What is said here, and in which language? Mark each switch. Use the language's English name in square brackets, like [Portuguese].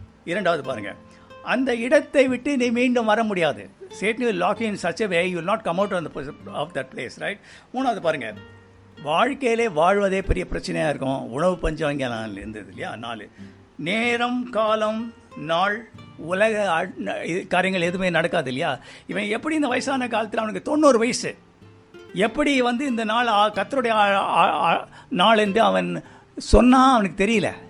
[Tamil] இரண்டாவது பாருங்க, அந்த இடத்தை விட்டு நீ மீண்டும் வர முடியாது. [English] Satan will lock you in such a way you will not come out of that place, right? [Tamil] மூணாவது பாருங்க, வாழ்க்கையிலே வாழ்வதே பெரிய பிரச்சனையாக இருக்கும். உணவு பஞ்சம் இங்கே இருந்தது இல்லையா. 4 நேரம், காலம், நாள், உலக காரியங்கள் எதுவுமே நடக்காது இல்லையா. இவன் எப்படி இந்த வயசான காலத்தில் அவனுக்கு 90 வயசு எப்படி இந்த நாள் கர்த்தருடைய நாள் என்று அவன் சொன்னால் அவனுக்கு தெரியல.